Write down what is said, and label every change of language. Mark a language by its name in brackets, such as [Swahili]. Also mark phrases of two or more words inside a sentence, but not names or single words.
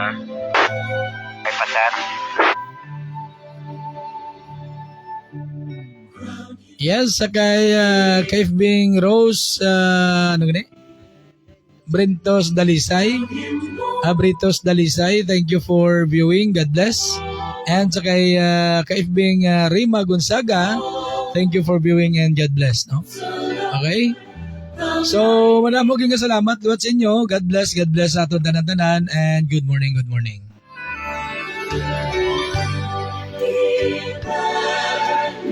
[Hiligaynon] Ay pa, sir. Yes, sa kay Kaifbing Rose, ano gani? Britos Dalisay. Britos Dalisay, [English] thank you for viewing. God bless. And sa kay Kaifbing Rima Gonzaga, thank you for viewing and God bless. No? Okay? So, [Hiligaynon] maraming nga salamat duwat sa inyo. [English] God bless [Hiligaynon] sa aton tanan-tanan [English] and good morning, good morning. [Filipino] Di ba